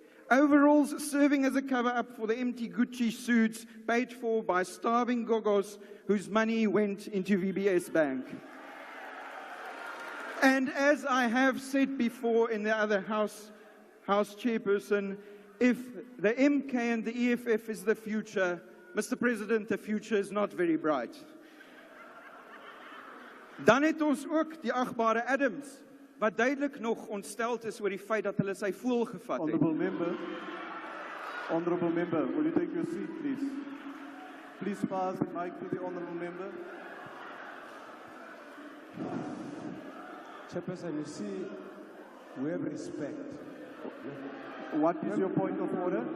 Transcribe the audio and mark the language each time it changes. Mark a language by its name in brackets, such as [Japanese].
[English] Overalls serving as a cover-up for the empty Gucci suits paid for by starving gogos whose money went into VBS Bank. And as I have said before in the other House chairperson, if the MK and the EFF is the future, Mr. President, the future is not very bright. [Afrikaans] Dan het ons ook die agbare Adams, wat duidelik nog ontsteld is oor die feit dat hulle sy voel gevat het. [English] Honorable member, will you take your seat, please? Please pass the mic to the honorable member. Chairperson, you see, we have respect. What is your point of order?